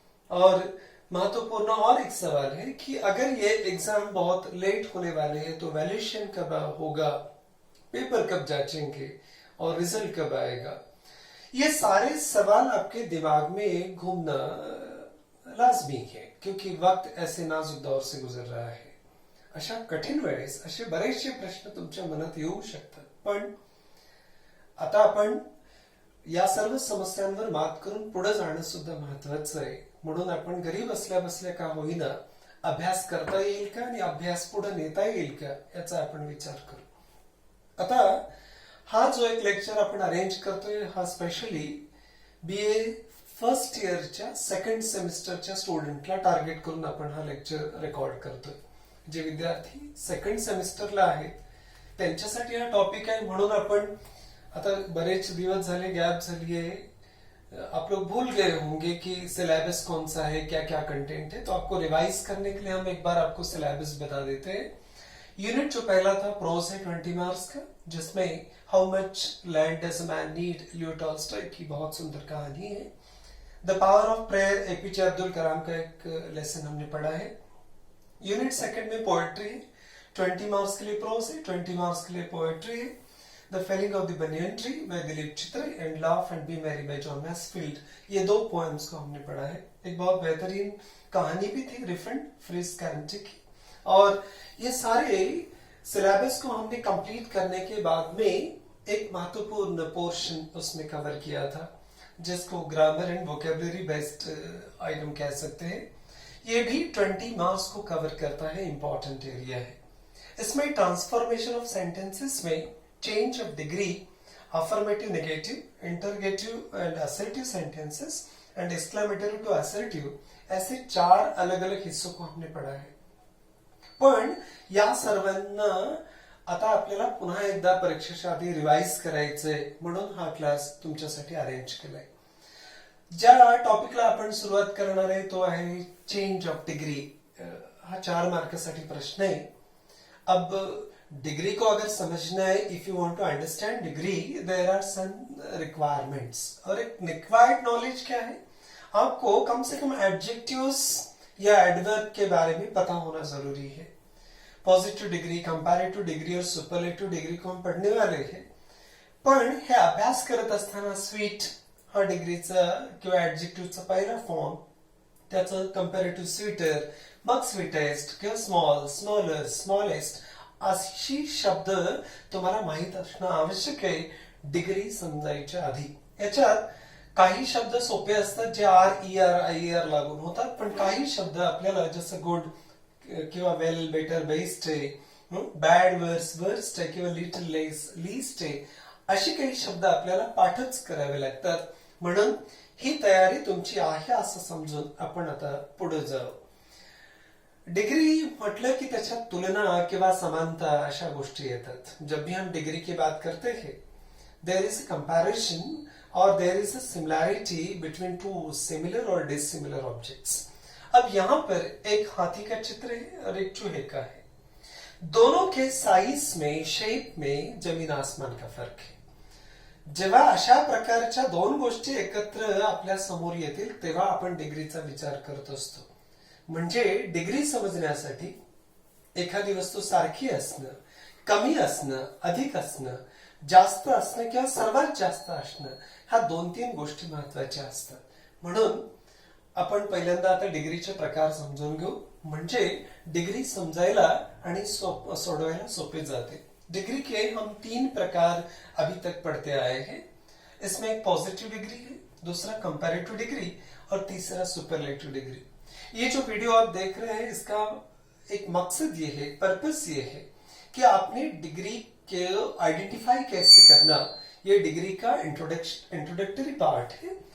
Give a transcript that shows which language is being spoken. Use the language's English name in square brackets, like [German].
[Hindi] और महत्वपूर्ण और एक सवाल है कि अगर ये एग्जाम बहुत लेट होने वाले हैं तो वैल्यूएशन कब होगा, पेपर कब जांचेंगे और रिजल्ट कब आएगा। ये सारे सवाल आपके दिमाग में घूमना लाजमी है, क्योंकि वक्त ऐसे नाजुक दौर से गुजर रहा आहे। [Marathi] अशा कठीण वेळेस असे बरेचसे प्रश्न तुमच्या मनात येऊ शकतात, पण आता आपण या सर्व समस्यांवर मात करून पुढे जाणं सुद्धा महत्वाचं आहे। म्हणून आपण घरी बसल्या बसल्या का होईना अभ्यास करता येईल का आणि अभ्यास पुढे नेता येईल का, याचा आपण विचार करू। आता हा जो एक लेक्चर आपण अरेंज करतोय, हा स्पेशली बीए फर्स्ट इयरच्या सेकंड सेमिस्टरच्या स्टुडंटला टार्गेट करून आपण हा लेक्चर रेकॉर्ड करतोय। जे विद्यार्थी सेकंड सेमिस्टरला आहेत त्यांच्यासाठी हा टॉपिक आहे। म्हणून आपण आता बरेच दिवस झाले, गैप झाली [Hindi] है, आप लोग भूल गए होंगे कि सिलेबस कौन सा है, क्या क्या कंटेंट है। तो आपको रिवाइज करने के लिए हम एक बार आपको सिलेबस बता देते हैं। यूनिट जो पहला था प्रोज है 20 मार्क्स का, जिसमें how much land does a man need, Leo Tolstoy की बहुत सुंदर कहानी है। The power of prayer, APJ Abdul Kalam का एक लेसन हमने पढ़ा है। यूनिट सेकंड में पोएट्री है, 20 मार्क्स के लिए प्रोज है, 20 मार्क्स के लिए पोएट्री है। The Felling of the Banyan Tree by Dilip Chitre and Laugh and Be Merry by John Masefield, ये दो पोएम्स को हमने पढ़ा है। एक बहुत बेहतरीन कहानी भी थी रिफरेंट फ्रिज कैरेंटी की। और ये सारे सिलेबस को हमने कंप्लीट करने के बाद में एक महत्वपूर्ण पोर्शन उसमें कवर किया था, जिसको grammar and vocabulary based item कह सकते हैं। ये भी 20 मार्क्स को कवर करता है, इंपॉर्टेंट एरिया है। इसमें ट्रांसफॉर्मेशन ऑफ सेंटेंसेस में change of degree, affirmative, negative, interrogative and assertive sentences and exclamatory to assertive, ऐसे 4 अलग अलग हिस्सों को हमने पढ़ा है। [Marathi] पण या सर्वांना आता आपल्याला पुन्हा एकदा परीक्षेच्या आधी रिवाइज करायचंय, म्हणून हा क्लास तुमच्यासाठी अरेंज केलाय। ज्या टॉपिकला आपण सुरुवात करणार आहे तो आहे चेंज ऑफ डिग्री। हा 4 मार्कासाठी प्रश्न आहे। [Hindi] अब डिग्री को अगर समझना है, [English] If you want to understand degree, there are some requirements. [Hindi] और एक रिक्वायर्ड नॉलेज क्या है, आपको कम से कम एडजेक्टिव्स या एडवर्ब के बारे में पता होना जरूरी है। पॉजिटिव डिग्री, कंपैरेटिव डिग्री और सुपरलेटिव डिग्री को हम पढ़ने वाले हैं। [Marathi] पण हे अभ्यास करत असताना स्वीट हा डिग्रीचा किंवा एडजेक्टिव्हचा पहिला फॉर्म, त्याचं कंपॅरेटिव्ह स्वीटर, मग स्वीटेस्ट किंवा स्मॉल, स्मॉलर, स्मॉलेस्ट अशी शब्द तुम्हाला माहित असणं आवश्यक आहे डिग्री समजायच्या आधी। याच्यात काही शब्द सोपे असतात जे आर लागून होतात, पण काही शब्द आपल्याला जसं गुड किंवा वेल, बेटर, बेस्ट आहे, बॅड, वर्स्ट आहे किंवा लिटल लेस, लीस्ट आहे, अशी काही शब्द आपल्याला पाठच करावे लागतात। म्हणून ही तयारी तुमची आहे असं समजून आपण आता पुढे जाऊ। डिग्री म्हटलं की त्याच्यात तुलना किंवा समानता अशा गोष्टी येतात। [Hindi] जब भी हम डिग्री की बात करते हैं, [English] There is a comparison और there is a similarity between 2 similar और dissimilar objects. [Hindi] अब यहाँ पर एक हाथी का चित्र है और एक चूहे का है। दोनों के साइज में, शेप में जमीन आसमान का फर्क है। [Marathi] जेव्हा अशा प्रकारच्या 2 गोष्टी एकत्र आपल्या समोर येतील तेव्हा आपण डिग्रीचा विचार करत असतो। म्हणजे डिग्री समजण्यासाठी एखादी वस्तू सारखी असणं, कमी असणं, अधिक असणं, जास्त असणं किंवा सर्वात जास्त असणं, ह्या 2-3 गोष्टी महत्वाच्या असतात। म्हणून आपण पहिल्यांदा आता डिग्रीचे प्रकार समजून घेऊ, म्हणजे डिग्री समजायला आणि सोडवायला सोपे जाते। [Hindi] डिग्री के हम 3 प्रकार अभी तक पढ़ते आए हैं। इसमें एक पॉजिटिव डिग्री है, दूसरा कंपैरेटिव डिग्री और तीसरा सुपरलेटिव डिग्री। ये जो वीडियो आप देख रहे हैं इसका एक मकसद ये है, पर्पस ये है कि आपने डिग्री के आइडेंटिफाई कैसे करना, ये डिग्री का इंट्रोडक्टरी पार्ट है।